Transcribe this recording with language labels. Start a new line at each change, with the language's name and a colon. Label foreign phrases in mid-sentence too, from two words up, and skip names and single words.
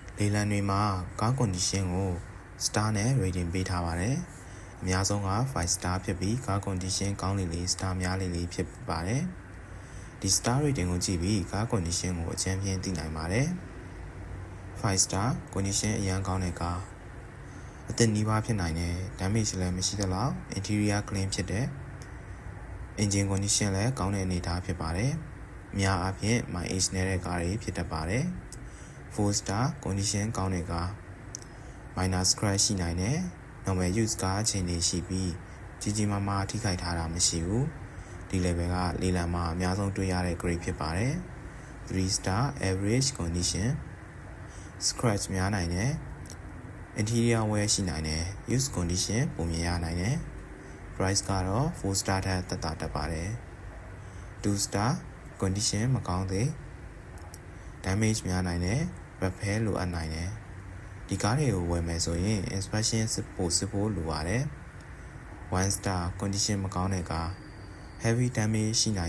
Burmese: လေလံတွေမှာကား condition ကို star နဲ့ rating ပေးထားပါတယ်အများဆုံးက5 star ဖြစ်ပြီးကား condition ကောင်းလေ star များလေဖြစ်ပါတယ်ဒီ
English: star rating
Burmese: ကိုကြည့်ပြီးကား condition ကိုအကြမ်းဖျင်းသိနိုင်ပါတယ်
English: 5 star condition
Burmese: အရန်ကောင်းတဲ့ကားအသစ်နီးပါးဖြစ်နိုင်တယ် damage လည်းမရှိသလောက်
English: interior clean
Burmese: ဖြစ်တဲ့
English: engine condition
Burmese: လည်း ကောင်းတဲ့အနေအထားဖြစ်ပါတယ်အများအားဖြင့် mileage နည်းတဲ့ကားတွေဖြစ်တတ်ပါတယ်
English: 4 star condition
Burmese: ကောင်းတဲ့ကား
English: minor scratch
Burmese: ရှိနိုင်တယ်
English: normal use
Burmese: ကားအခြေအနေရှိပြီးကြီးမားမားထိခိုက်ထားတာမရှိဘူးဒီ level ကလေလံမှာအများဆုံးတွေ့ရတဲ့ grade ဖြစ်ပါတယ်
English: 3 star average condition
Burmese: scratch များနိုင်တယ်
English: interior wear
Burmese: ရှိနိုင်တယ်
English: use condition
Burmese: ပုံမြင်ရနိုင်တယ် price ကတော့ 4 star ထက်သက်သာတတ်ပါတယ်
English: 2 star condition
Burmese: မကောင်းသေး damage များ နိုင်တယ် repair လိုအပ်နိုင်တယ်ဒီကားတွေကိုဝယ်မယ်ဆိုရင် inspection စစ်ဖို့လိုပါတယ်
English: 1 star condition
Burmese: မကောင်းတဲ့ကား
English: heavy damage
Burmese: ရှိနိုင်